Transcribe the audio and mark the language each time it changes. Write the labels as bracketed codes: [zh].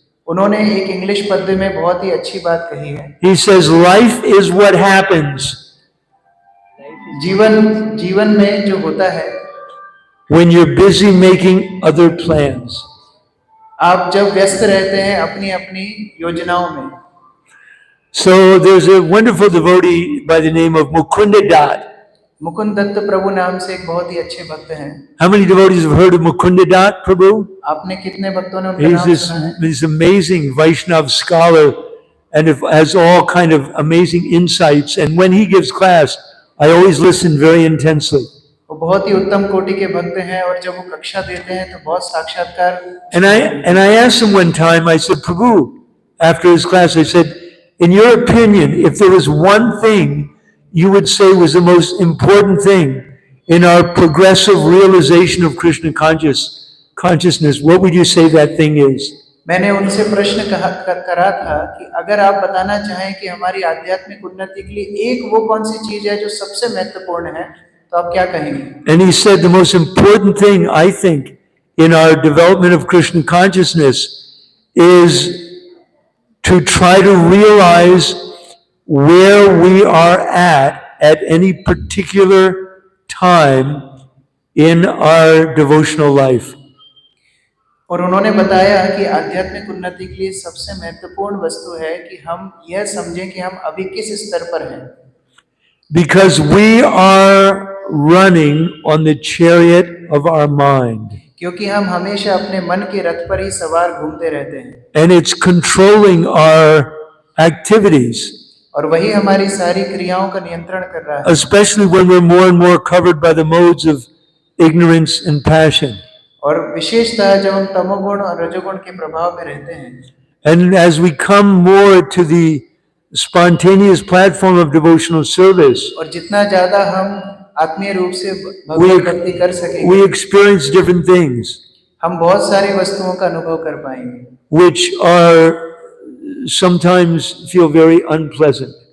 [hi] उन्होंने एक इंग्लिश पद्य में बहुत ही अच्छी बात कही है। [en] He says, life is what happens [hi] जीवन में जो होता है [en] when you're busy making other plans. [hi] आप जब व्यस्त रहते हैं अपनी अपनी योजनाओं में। [en] So there's a wonderful devotee by the name of Mukunda Dat. [hi] Mukund Dutt प्रभु नाम से एक बहुत ही अच्छे भक्त हैं। [en] How many devotees have heard of Mukunda Dat, Prabhu? [hi] आपने कितने भक्तों ने उनका [en] He's [hi] नाम सुना है? [en] this amazing Vaishnav scholar and has all kind of amazing insights. And when he gives class, I always listen very intensely. [hi] वो बहुत ही उत्तम कोटि के भक्त हैं और जब वो कक्षा देते हैं तो बहुत साक्षात्कार। [en] And I asked him one time, I said, Prabhu, after his class, I said, in your opinion, if there was one thing you would say was the most important thing in our progressive realization of Krishna consciousness, what would you say that thing is? [hi] मैंने उनसे प्रश्न करा था कि अगर आप बताना चाहें कि हमारी आध्यात्मिक उन्नति के लिए एक वो कौन सी चीज है जो सबसे महत्वपूर्ण है, तो आप क्या कहेंगे? [en] And he said the most important thing, I think, in our development of Krishna consciousness is to try to realize where we are at any particular time in our devotional life. [hi] और उन्होंने बताया कि आध्यात्मिक उन्नति के लिए सबसे महत्वपूर्ण वस्तु है कि हम यह समझें कि हम अभी किस स्तर पर हैं। [en] Because we are running on the chariot of our mind. [hi] क्योंकि हम हमेशा अपने मन के रथ पर ही सवार घूमते रहते हैं। [en] And it's controlling our activities. [hi] और वही हमारी सारी क्रियाओं का नियंत्रण कर रहा है। [en] Especially when we're more and more covered by the modes of ignorance and passion. [hi] और विशेषतः जब हम तमोगुण और रजोगुण के प्रभाव में रहते हैं। [en] And as we come more to the spontaneous platform of devotional service, [hi] और जितना ज्यादा हम आत्मीय रूप से भगवत भक्ति कर सकेंगे, [en] we experience different things, [hi] हम बहुत सारी वस्तुओं का अनुभव कर पाएंगे, [en] which are sometimes feel very unpleasant.